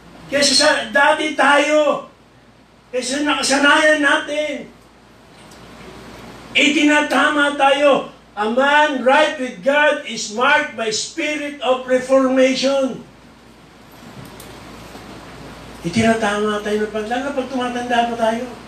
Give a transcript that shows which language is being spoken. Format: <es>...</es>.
<tl>Kaysa sa dati tayo, kaysa nakasanayan natin. Itinatama tayo.</tl> <en>A man right with God is marked by spirit of reformation.</en> <tl>Itinatama tayo ng lalo pag tumatanda pa tayo.</tl>